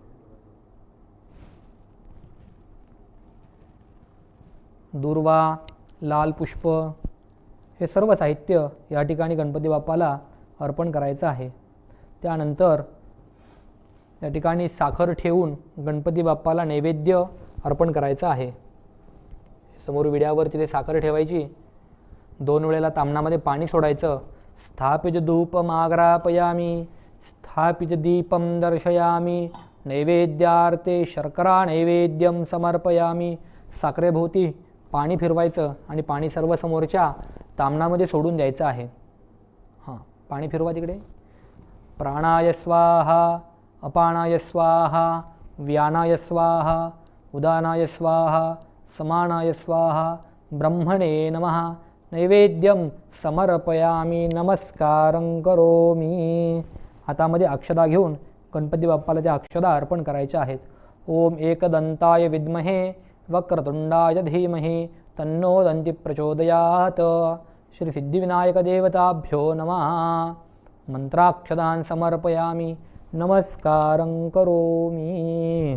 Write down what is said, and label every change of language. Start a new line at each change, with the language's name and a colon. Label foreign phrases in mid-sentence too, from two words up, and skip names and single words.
Marathi: दुर्वा, लाल पुष्प हे सर्व साहित्य या ठिकाणी गणपती बाप्पाला अर्पण करायचं आहे. त्यानंतर या ठिकाणी साखर ठेवून गणपती बाप्पाला नैवेद्य अर्पण करायचं आहे. समोर विड्यावर तिथे साखर ठेवायची. 2 वेळेला ताम्हणामध्ये पाणी सोडायचं.
Sanskrit: स्थापित धूपमाग्रापयामी. स्थापित दीपं दर्शयामी. नैवेद्यार्थे शर्करा नैवेद्यं समर्पयामी.
Marathi: साखरेभोवती पाणी फिरवायचं आणि पाणी सर्व समोरच्या ताम्हणामध्ये सोडून द्यायचं आहे. पाणी फिरवा तिकडे.
Sanskrit: प्राणाय स्वाहा, अपानाय स्वाहा, व्यानाय स्वाहा, उदानाय स्वाहा, समानाय स्वाहा, ब्रह्मणे नमः. नैवेद्यं समर्पयामी. नमस्कारं करोमी.
Marathi: हातामध्ये अक्षता घेऊन गणपती बाप्पाला त्या अक्षता अर्पण करायच्या आहेत.
Sanskrit: ओम एकदंताय विद्महे वक्रतुंडाय धीमहि तन्नो दंती प्रचोदयात. श्री सिद्धिविनायक देवताभ्यो नमः. मंत्राक्षतान् समर्पयामी. नमस्कारं करोमी.